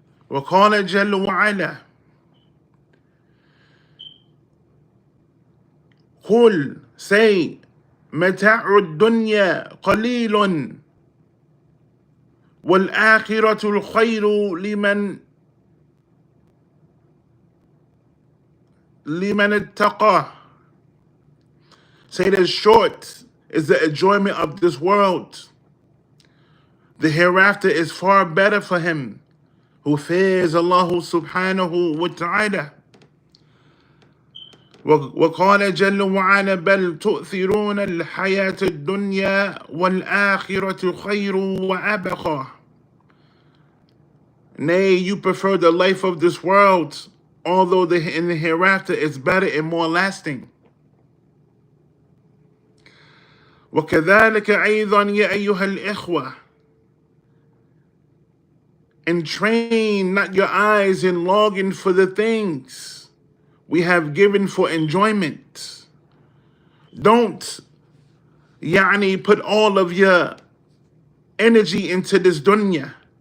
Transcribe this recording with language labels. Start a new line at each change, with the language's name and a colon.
Arabic: وقال جل وعلا قل
English: say
Arabic: متاع الدنيا قليل والآخرة الخير لمن اتقى.
English: Say that short is the enjoyment of this world. The hereafter is far better for him who fears Allah subhanahu wa ta'ala.
Arabic: وقال جل وعلا بل تؤثرون الحياة الدنيا والآخرة خير وأبقى.
English: Nay, you prefer the life of this world, although in the hereafter is better and more lasting.
Arabic: وكذلك أيضا يا أيها الإخوة.
English: And train not your eyes in longing for the things we have given for enjoyment. Don't put all of your energy into this dunya.